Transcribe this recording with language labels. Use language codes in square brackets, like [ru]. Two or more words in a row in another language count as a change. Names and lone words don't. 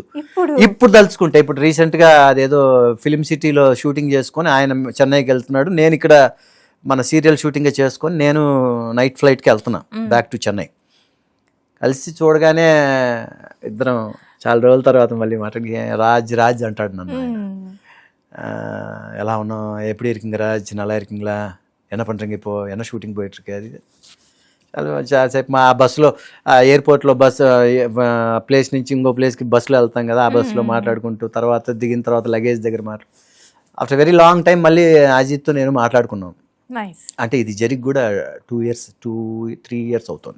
[te] ఇప్పుడు తలుచుకుంటే, ఇప్పుడు రీసెంట్ గా అదేదో ఫిలిం సిటీలో షూటింగ్ చేసుకొని ఆయన చెన్నైకి వెళ్తున్నాడు, నేను ఇక్కడ మన [en] serial shooting [te] చేసుకొని నేను [en] night flight [te] వెళ్తున్నా [en] back to Chennai. [te] కలిసి చూడగానే ఇద్దరం చాలా రోజుల తర్వాత మళ్ళీ మాట్లాడి రాజ్ అంటాడు నన్ను. ఎలా ఉన్నావు, [ta] எப்படி இருக்கீங்கடா, நல்லா இருக்கீங்களா, என்ன பண்ணுறீங்க இப்போ, என்ன షూటింగ్ పోయిట్ருக்கு, [te] అది చాలాసేపు మా బస్సులో ఎయిర్పోర్ట్లో బస్సు ప్లేస్ నుంచి ఇంకో ప్లేస్కి బస్సులో వెళ్తాం కదా, ఆ బస్సులో మాట్లాడుకుంటూ తర్వాత దిగిన తర్వాత లగేజ్ దగ్గర [en] after very long time [te] మళ్ళీ అజిత్తో నేను మాట్లాడుకున్నాం. నైస్. అంటే ఇది జరిగి కూడా 2-3 ఇయర్స్ అవుతుంది.